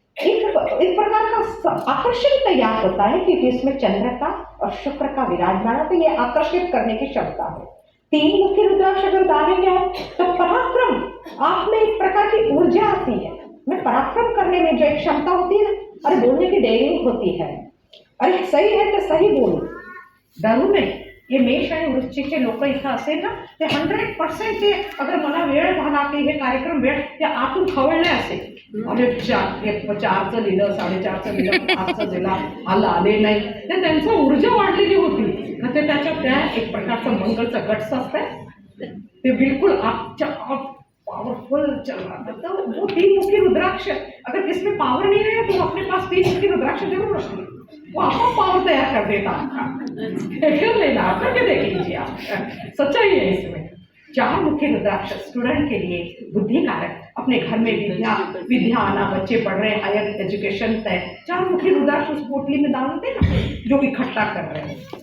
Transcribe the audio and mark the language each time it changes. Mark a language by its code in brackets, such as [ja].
[hi] एक प्रकार का आकर्षण तैयार होता है क्योंकि इसमें चंद्र का और शुक्र का विराजमान, तो ये आकर्षित करने की क्षमता है। 3 मुखी रुद्राक्ष अगर डालेंगे तो पराक्रम, आप में एक प्रकार की ऊर्जा आती है। में पराक्रम करने में जो एक क्षमता होती है ना, अरे बोलने की डेयरिंग होती है, अरे सही है तो सही बोलू, डरू नहीं। [mr] हे मेष आणि वृश्चिकचे लोक इथं असेल ना ते 100% ते अगर मला वेळ झाला की हे कार्यक्रम वेळ ते आतून खवळले असेल, अरे 4चं लिहिलं, 4:30चं लिहिलं, 5चं लिहिलं, आले नाही, ते त्यांचं ऊर्जा वाढलेली होती ना, ते त्याच्यात त्या एक प्रकारचं मंगलचं गट्स असतं, ते [hi] बिल्कुल पावरफुल चल रहा था। तो वो 3 मुखी रुद्राक्ष, अगर किसमें पावर नहीं है तो अपने पास 3 मुखी रुद्राक्ष जरूर रखिए, वो आपको पावर तैयार कर देता कर लेना, करके देख लीजिए आप, सच्चाई है इसमें। 4 मुखी रुद्राक्ष स्टूडेंट के लिए बुद्धि कारक, अपने घर में विद्या आना, बच्चे पढ़ रहे हैं, हायर एजुकेशन तय, 4 मुखी रुद्राक्ष उस पोटली में डालते ना जो इकट्ठा कर रहे हैं।